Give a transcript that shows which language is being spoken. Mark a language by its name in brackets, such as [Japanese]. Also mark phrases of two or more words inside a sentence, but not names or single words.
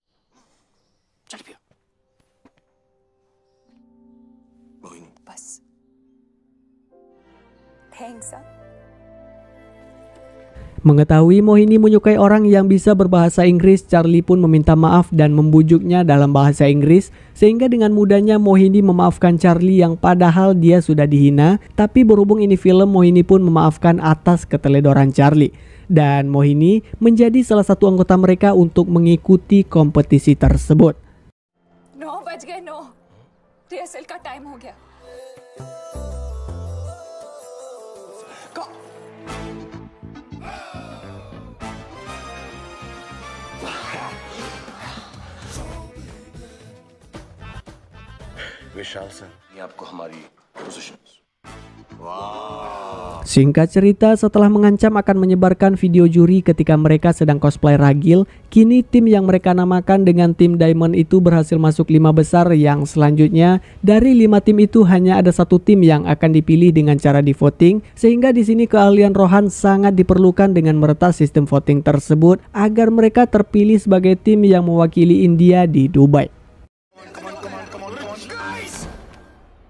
[Indonesian] Mengetahui Mohini menyukai orang yang bisa berbahasa Inggris, Charlie pun meminta maaf dan membujuknya dalam bahasa Inggris, sehingga dengan mudahnya Mohini memaafkan Charlie yang padahal dia sudah dihina. Tapi berhubung ini film, Mohini pun memaafkan atas keteledoran Charlie. Dan Mohini menjadi salah satu anggota mereka untuk mengikuti kompetisi tersebut. [Hindi] 9 बज गए 9 रिहर्सल का टाइम हो गया। विशाल सर, ये आपको हमारी पोजीशन। [Indonesian] Singkat cerita, setelah mengancam akan menyebarkan video juri ketika mereka sedang cosplay ragil, kini tim yang mereka namakan dengan tim Diamond itu berhasil masuk 5 besar, yang selanjutnya dari 5 tim itu hanya ada satu tim yang akan dipilih dengan cara di voting, sehingga di sini keahlian Rohan sangat diperlukan dengan meretas sistem voting tersebut agar mereka terpilih sebagai tim yang mewakili India di Dubai.